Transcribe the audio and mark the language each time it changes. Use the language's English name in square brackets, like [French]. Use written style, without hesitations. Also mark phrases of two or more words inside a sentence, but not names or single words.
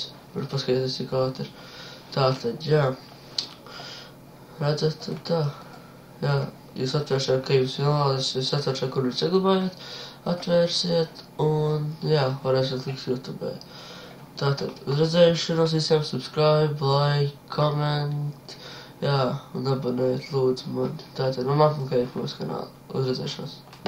[Latvian] Var paskatīties, cik ātri. Tātad, jā. Redzat, tad tā. Jā, jūs atvērsiet, ka jums vienlādēs, jūs atvērsiet, kur jūs saglabājat, atvērsiet, un, jā, varēsiet likt YouTube. Tātad, uz redzēšanos visiem [English] subscribe, like, comment, [Latvian] jā, un abonējiet, lūdzu, man. Tātad, un apmeklējiet mūsu kanālu. Uz redzēšanos.